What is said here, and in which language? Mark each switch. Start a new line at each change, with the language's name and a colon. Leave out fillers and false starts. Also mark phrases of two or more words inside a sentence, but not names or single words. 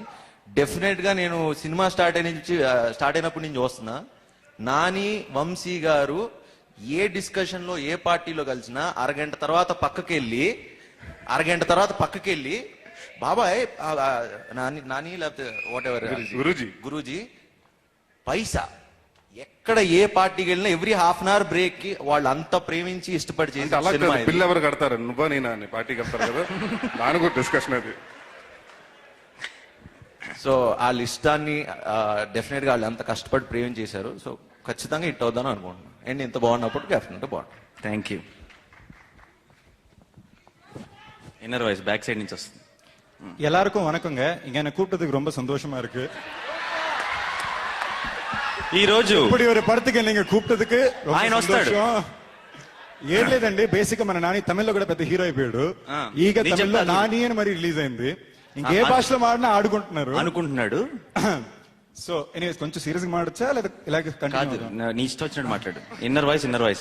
Telugu: డెఫినెట్ గా నేను సినిమా స్టార్ట్ అయినప్పటి నుంచి చూస్తున్నా, నాని వంశీ గారు ఏ డిస్కషన్ లో ఏ పార్టీలో కలిసినా అరగంట తర్వాత పక్కకెళ్ళి బాబాయ్ నాని లేకపోతే వాట్ ఎవర్ గురూజీ పైసా ఎక్కడ ఏ పార్టీకి వెళ్ళినా
English: every half an hour break
Telugu: కి వాళ్ళు అంత ప్రేమించి ఇష్టపడి చేసి బిల్లు ఎవరు కడతారు? నువ్వా నేనా పార్టీకి వెళ్తారు కదా, దాని కూడా డిస్కషన్ అది. సో వాళ్ళ ఇష్టాన్ని డెఫినెట్ గా వాళ్ళు అంత కష్టపడి ప్రేమ చేశారు. సో ఖచ్చితంగా హిట్ అవుదాను అనుకుంటున్నాను. అండ్ ఇంత బాగున్నప్పుడు డెఫినెట్ బాగుంటుంది.
English: Thank you. inner voice back side
Telugu: నుంచి వస్తుంది.
Tamil: எல்லாருக்கும் வணக்கங்க. இங்க என்ன கூப்பிட்டதுக்கு ரொம்ப சந்தோஷமா இருக்கு.
Telugu: ఈ రోజు
Tamil: இப்படி ஒரு படத்துக்கு நீங்க கூப்பிட்டதுக்கு
Telugu: ఆయన వస్తాడు. ఏం లేదండి, బేసిక్ గా మన నాని తమిళ్లో కూడా పెద్ద హీరో అయిపోయాడు. ఈగ తమిళ్లో నాని అని మరి రిలీజ్ అయింది. ఇంకే భాషలో మాడినా అనుకుంటున్నాడు. సో ఎనీవేస్ కొంచెం సీరియస్ గా మాడచ్చా లేదా ఇలాగే కంటిన్యూ? నీ ఇష్టం వచ్చినట్టు మాట్లాడు.
English: inner voice.